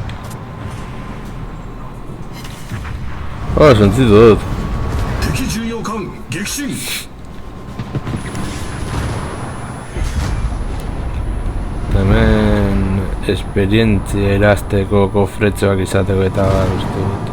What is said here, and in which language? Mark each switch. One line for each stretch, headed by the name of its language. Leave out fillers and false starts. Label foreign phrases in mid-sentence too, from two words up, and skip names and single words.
Basque: Oh, sentitu dut.
Japanese: 敵巡洋艦撃沈。
Basque: Hemen esperientzia erazteko kofretxoak izateko eta bar uste dut.